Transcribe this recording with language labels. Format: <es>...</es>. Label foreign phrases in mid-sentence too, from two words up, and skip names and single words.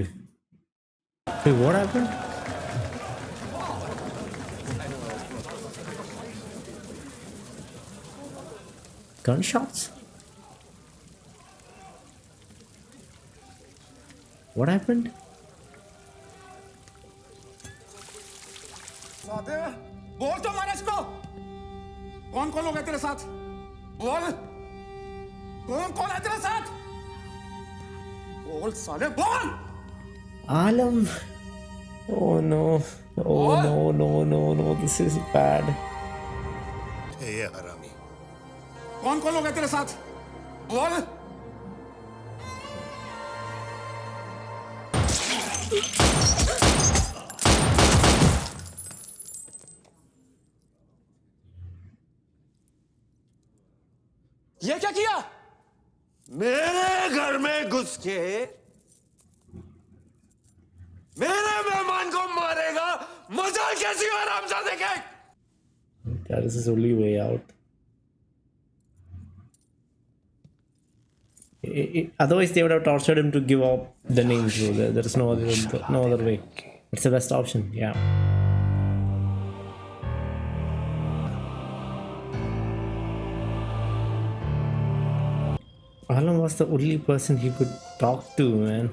<en>Wait, what happened? Gunshots? What happened?</en> <hi>बोल तो मारा इसको। कौन कौन लोग है तेरे साथ? बोल, कौन कौन है तेरे साथ? बोल साले, बोल।</hi> <en>Alam. Oh no. Oh no, no, no, no. This is bad.</en> <hi>ये हरामी कौन कौन लोग है तेरे साथ? बोल। ये क्या किया? मेरे घर में घुस के मेरे मेहमान को मारेगा, मजा कैसी हरामजादे के?</hi> <en>That is his only way out. Otherwise, they would have tortured him to give up the names. So there is no other way. It's the best option. Yeah. Alam was the only person he could talk to, man.</en>